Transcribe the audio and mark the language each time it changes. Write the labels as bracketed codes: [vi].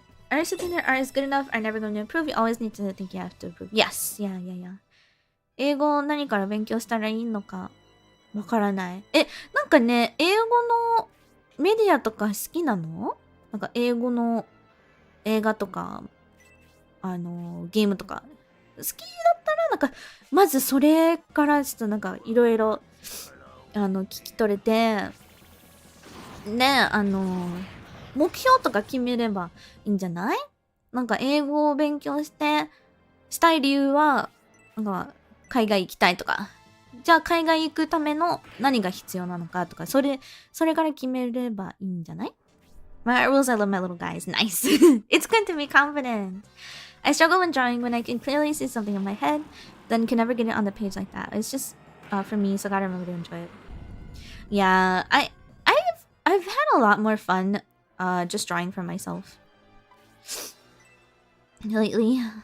[en] Artists who think their art is good enough are never going to improve. You always need to think you have to improve. Yes, yeah. [ja] 英語を何から勉強したらいいのかわからない。なんかね、英語のメディアとか好きなの？なんか英語の映画とか、ゲームとか好きだったら、なんかまずそれからちょっとなんかいろいろ聞き取れて、ね、目標とか決めればいいんじゃない？なんか英語を勉強したい理由は、なんか海外行きたいとか、じゃあ海外行くための何が必要なのかとか、それから決めればいいんじゃない？ [en] My rules, I love my little guys. Nice. It's good to be confident. I struggle when drawing when I can clearly see something in my head, then can never get it on the page like that. It's just for me, so gotta remember to enjoy it. Yeah, I've had a lot more fun just drawing for myself lately.